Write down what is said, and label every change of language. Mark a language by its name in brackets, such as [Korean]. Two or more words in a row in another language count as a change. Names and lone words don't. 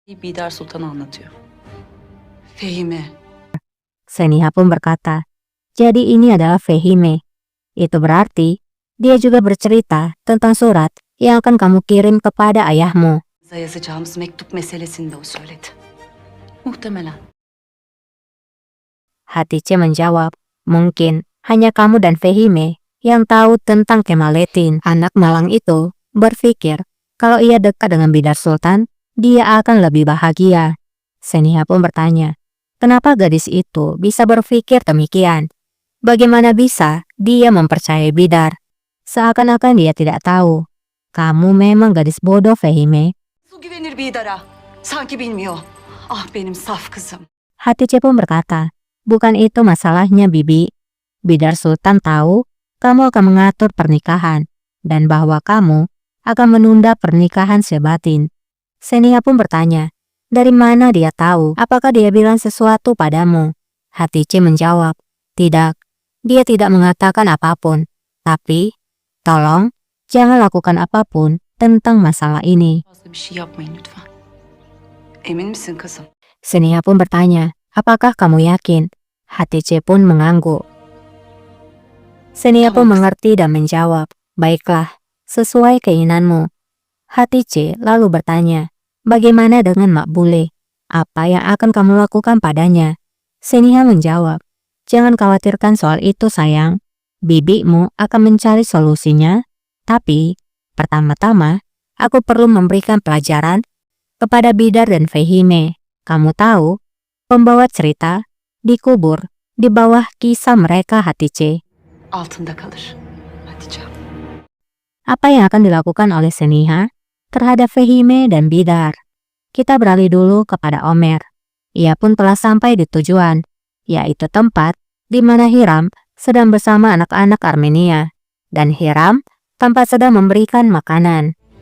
[Turkish] Bidar Sultan anlatıyor. Fehime. [Indonesian] Seniha pun berkata, jadi ini adalah Fehime. Itu berarti dia juga bercerita tentang surat yang akan kamu kirim kepada ayahmu. [Turkish] Yazacağımız mektup meselesini de o söyledi. Muhtemelen. [Indonesian] Hatice menjawab, mungkin hanya kamu dan Fehime yang tahu tentang Kemaleddin. Anak malang itu berpikir kalau ia dekat dengan Bidar Sultan, dia akan lebih bahagia. Seniha pun bertanya, kenapa gadis itu bisa berpikir demikian? Bagaimana bisa dia mempercayai Bidar? Seakan-akan dia tidak tahu. Kamu memang gadis bodoh, Fehime. [Turkish] Su güvenir Bidar'a. Sanki bilmiyor. Ah benim saf kızım. [Indonesian] Hatice pun berkata, bukan itu masalahnya, Bibi. Bidar Sultan tahu kamu akan mengatur pernikahan dan bahwa kamu akan menunda pernikahan sebatin. Seniha pun bertanya, dari mana dia tahu? Apakah dia bilang sesuatu padamu? Hatice menjawab, tidak. Dia tidak mengatakan apapun. Tapi, tolong, jangan lakukan apapun tentang masalah ini. [Turkish] Fazla bir şey yapmayın lütfen. Emin misin kızım? [Indonesian] Seniha pun bertanya, apakah kamu yakin? Hatice pun mengangguk. Seniha pun mengerti dan menjawab, baiklah, sesuai keinginanmu. Hatice lalu bertanya, bagaimana dengan Mak Bule? Apa yang akan kamu lakukan padanya? Seniha menjawab, jangan khawatirkan soal itu, sayang. Bibimu akan mencari solusinya. Tapi, pertama-tama, aku perlu memberikan pelajaran kepada Bidar dan Fehime. Kamu tahu, pembawa cerita dikubur di bawah kisah mereka, Hatice. [Turkish] Altında kalır. Hatice. [Indonesian] Apa yang akan dilakukan oleh Seniha terhadap Fehime dan Bidar? Kita beralih dulu kepada Omer. Ia pun telah sampai di tujuan, yaitu tempat di mana Hiram sedang bersama anak-anak Armenia. Dan Hiram tampak sedang memberikan makanan.